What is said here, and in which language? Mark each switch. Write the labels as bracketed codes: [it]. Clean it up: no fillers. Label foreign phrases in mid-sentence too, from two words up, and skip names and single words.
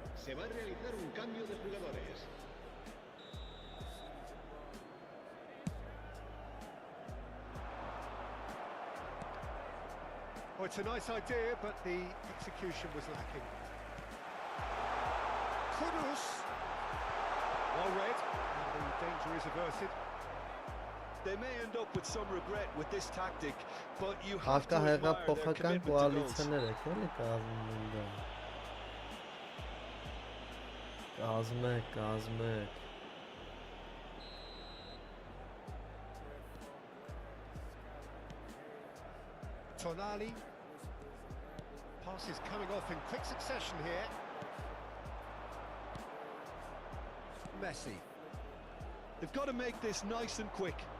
[es] Se va a realizar un cambio de jugadores. [en] Oh, it's a nice idea, but the execution was lacking. Kudus! Well read, and the danger is averted. They may end up with some regret with this tactic, but you have to Ակա admire their հեղափոխական commitment to goals. [hy] կոալիցիաներ եք էլի կազմում դա։ Կազմեք։ [en] Tonali. Passes coming off in quick succession here. Messi. They've got to make this nice and quick.